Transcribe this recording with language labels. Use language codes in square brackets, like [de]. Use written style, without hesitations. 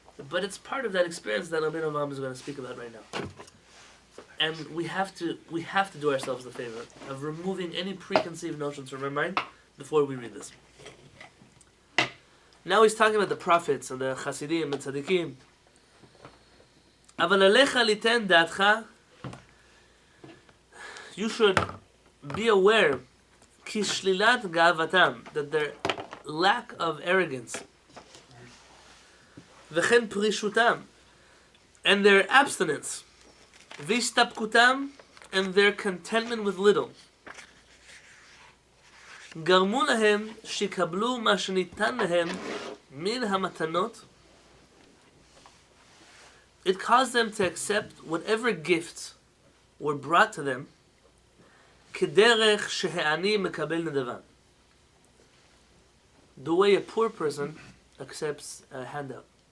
[en] But it's part of that experience that Rabbi Yonatan is going to speak about right now. And we have to do ourselves the favor of removing any preconceived notions from our mind before we read this. Now he's talking about the prophets and the Hasidim and Tzadikim. [he] אבל עליך ליתן דעתך, [en] you should be aware [he] כי שלילת גאוותם, [en] that their lack of arrogance, [he] וכן פרישותם, [en] and their abstinence, [he] והסתפקותם, [en] and their contentment with little, [he] גרמו להם שיקבלו מה שניתן להם מן המתנות. [en] It caused them to accept whatever gifts were brought to them [he] כדרך שהעני מקבל נדבה. [en] The way a poor person accepts a handout.